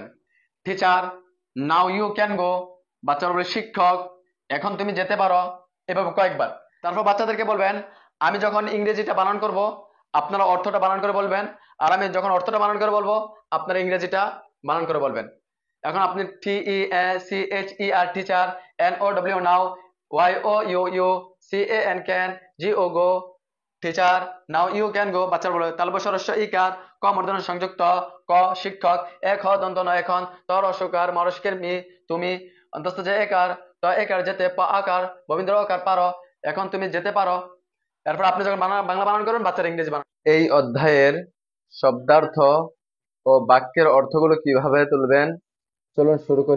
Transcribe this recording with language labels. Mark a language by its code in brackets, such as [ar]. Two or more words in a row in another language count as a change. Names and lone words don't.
[en] teacher, now you can go, [bn] বাচ্চারা বলবে শিক্ষক, এখন তুমি যেতে পারো। এভাবে কয়েকবার। তারপর বাচ্চাদেরকে বলবেন আমি যখন ইংরেজিটা বানান করব আপনারা অর্থটা বানান করে বলবেন, আর আমি যখন অর্থটা বানান করে বলবো আপনারা ইংরেজিটা বানান করে বলবেন। এখন আপনি [en] TEACHER teacher, NOW now, YOU CAN can, GO go, teacher now you can go, [bn] বাচ্চারা বলে। তালব সরস্ব ইকার, ক মূর্ধন্য সংযুক্ত, ক শিক্ষক, এক হ দন্ত ন এখন, ত রসকার মরস্কের মি তুমি, অন্তস্থ যে একার, ত একার যেতে, প আকার ববীন্দ্র আকার পারো, এখন তুমি যেতে পারো। এরপর আপনি যখন বাংলা বানান করবেন বাচ্চারা ইংরেজি বানান। এই অধ্যায়ের শব্দার্থ ও বাক্যের অর্থগুলো কিভাবে তুলবেন চলুন শুরু করি।